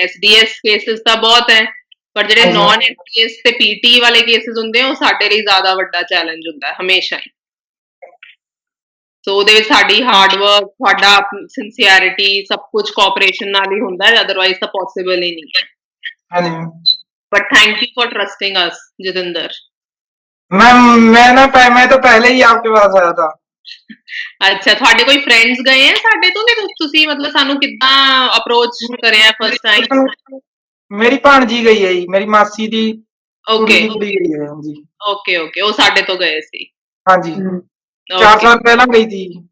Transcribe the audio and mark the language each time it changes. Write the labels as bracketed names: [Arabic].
[Punjabi] SDS cases ਤਾਂ ਬਹੁਤ ਹੈ, ਪਰ ਜਿਹੜੇ ਨॉन SDS ਤੇ PT ਵਾਲੇ ਕੇਸਿਸ ਹੁੰਦੇ ਆ ਉਹ ਸਾਡੇ ਲਈ ਜ਼ਿਆਦਾ ਵੱਡਾ ਚੈਲੰਜ ਹੁੰਦਾ ਹੈ ਹਮੇਸ਼ਾ ਹੀ। ਸੋ ਉਹਦੇ ਵਿੱਚ ਸਾਡੀ ਹਾਰਡ ਵਰਕ, ਤੁਹਾਡਾ ਸਿੰਸੀਅਰਿਟੀ, ਸਭ ਕੁਝ ਕੋਆਪਰੇਸ਼ਨ ਨਾਲ ਹੀ ਹੁੰਦਾ ਹੈ, ਅਦਰਵਾਈਜ਼ ਤਾਂ ਪੋਸੀਬਲ ਹੀ ਨਹੀਂ ਹੈ। ਹਾਂਜੀ [English] But thank you for trusting us Jitendra. [Hindi] Ma'am मैं तो पहले ही आपके पास आया था। [Punjabi] ਅੱਛਾ ਤੁਹਾਡੇ ਕੋਈ ਫਰੈਂਡਸ ਗਏ ਆ ਸਾਡੇ ਤੋਂ, ਕਿ ਤੁਸੀਂ ਮਤਲਬ ਸਾਨੂੰ ਕਿੱਦਾਂ ਅਪਰੋਚ ਕਰਿਆ ਫਸਟ ਟਾਈਮ? ਮੇਰੀ ਭਾਣਜੀ ਗਈ ਹੈ ਜੀ, ਮੇਰੀ ਮਾਸੀ ਦੀ ਕੁੜੀ ਓਕੇ ਦੀ ਕੁੜੀ ਗਈ ਹੈ ਜੀ। ਓਕੇ ਓਕੇ ਉਹ ਸਾਡੇ ਤੋਂ ਗਏ ਸੀ। ਹਾਂਜੀ 4 ਓਕੇ ਸਾਲ ਪਹਿਲਾਂ ਗਈ थी।